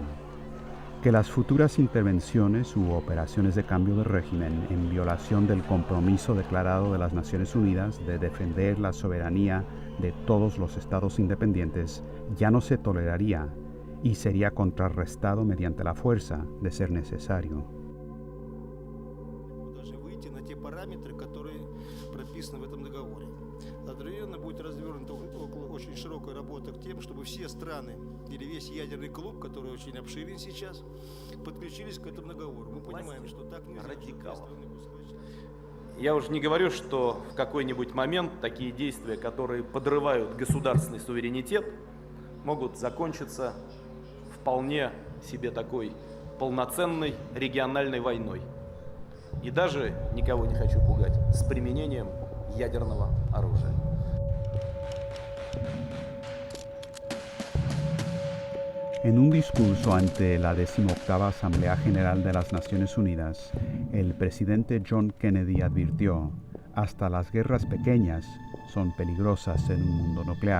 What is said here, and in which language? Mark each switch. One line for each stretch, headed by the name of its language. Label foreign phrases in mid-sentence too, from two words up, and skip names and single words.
Spanish: Que las futuras intervenciones u operaciones de cambio de régimen en violación del compromiso declarado de las Naciones Unidas de defender la soberanía de todos los estados independientes ya no se toleraría y sería contrarrestado mediante la fuerza de ser necesario.
Russian: Одновременно будет развернута очень широкая работа к тем, чтобы все страны или весь ядерный клуб, который очень обширен сейчас, подключились к этому договору. Мы понимаем, что так нельзя. Я уже не говорю, что в какой-нибудь момент такие действия, которые подрывают государственный суверенитет, могут закончиться вполне себе такой полноценной региональной войной. И даже, никого не хочу пугать, с применением ядерного оружия.
Spanish: En un discurso ante la 18ª Asamblea General de las Naciones Unidas, el presidente John Kennedy advirtió: hasta las guerras pequeñas son peligrosas en un mundo nuclear.